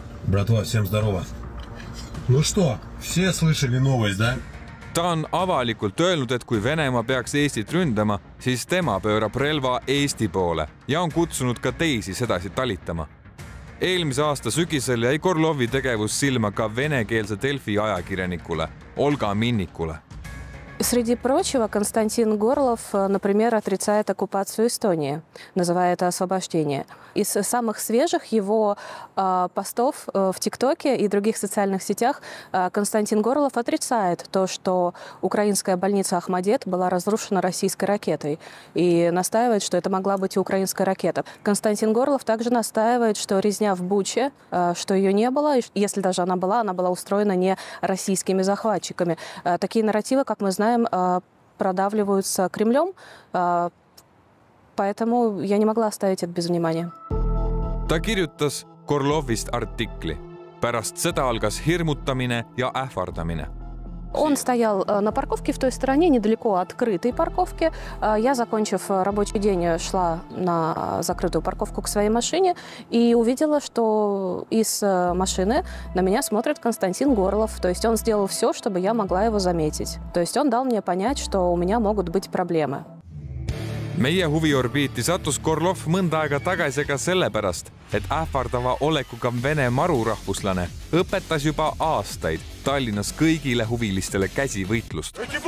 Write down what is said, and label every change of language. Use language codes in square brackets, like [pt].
[ru] Bratva, всем здорово. Ну что, все слышали новость, да? [et] Ta on avalikult öelnud, et kui Venemaa peaks Eestit ründama, siis tema pöörab relva Eesti poole ja on kutsunud ka teisi sedasi talitama. Eelmise aasta sügisel jäi Gorlovi tegevus silma ka venekeelse Delfi ajakirjanikule Olga Minnikule. [ru] Среди прочего, Константин Горлов, например, отрицает оккупацию Эстонии, называя это освобождение. Из самых свежих его постов в ТикТоке и других социальных сетях Константин Горлов отрицает то, что украинская больница Ахмадет была разрушена российской ракетой, и настаивает, что это могла быть и украинская ракета. Константин Горлов также настаивает, что резня в Буче, что ее не было, и если даже она была устроена не российскими захватчиками. Такие нарративы, как мы знаем, продавливаются Кремлем, поэтому я не могла оставить это без внимания. [et] Ta kirjutas Gorlovist artikli. Pärast seda algas hirmutamine ja ähvardamine. [ru] Он стоял на парковке в той стороне, недалеко от крытой парковки. Я, закончив рабочий день, шла на закрытую парковку к своей машине и увидела, что из машины на меня смотрит Константин Горлов. То есть он сделал все, чтобы я могла его заметить. То есть он дал мне понять, что у меня могут быть проблемы. [et] Meie huviorbiiti sattus Gorlov mõnda aega tagasi ka sellepärast, et ähvardava olekuga Vene marurahvuslane õpetas juba aastaid Tallinnas kõigile huvilistele käsivõitlust.